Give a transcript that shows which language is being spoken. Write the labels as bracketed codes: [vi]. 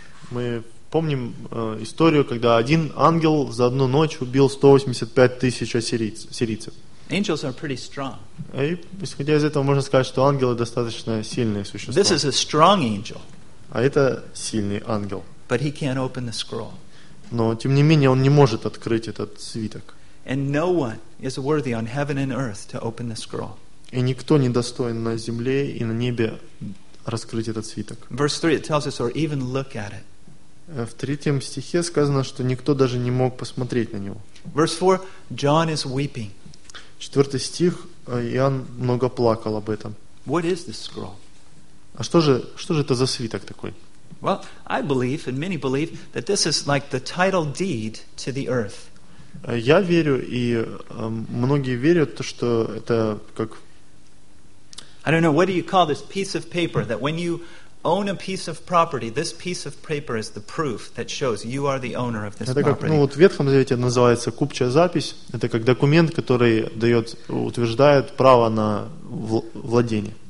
[ru] Мы помним историю, когда один ангел за одну ночь убил 185 тысяч ассирийцев. [en] Angels are pretty strong. [ru] И, исходя из этого, можно сказать, что ангелы достаточно сильные существа. [en] This is a strong angel. [ru] А это сильный ангел. [en] But he can't open the scroll. [ru] Но, тем не менее, он не может открыть этот свиток. [en] And no one is worthy on heaven and earth to open the scroll. [ru] И никто не достоин на земле и на небе раскрыть этот свиток. [en] Verse 3, it tells us, or even look at it. [ru] В третьем стихе сказано, что никто даже не мог посмотреть на него. [en] Verse 4, John is weeping. [ru] Четвертый стих, Иоанн много плакал об этом. [en] What is this scroll? [ru] А что же это за свиток такой? [en] Well, I believe, and many believe, that this is like the title deed to the earth. [ru] Я верю, и многие верят, что это как. [en] I don't know, what do you call this piece of paper that when you own a piece of property, this piece of paper is the proof that shows you are the owner of this property. [ru] Это как, ну вот в Ветхом Завете называется купчая запись. Это как документ, который дает, утверждает право на владение.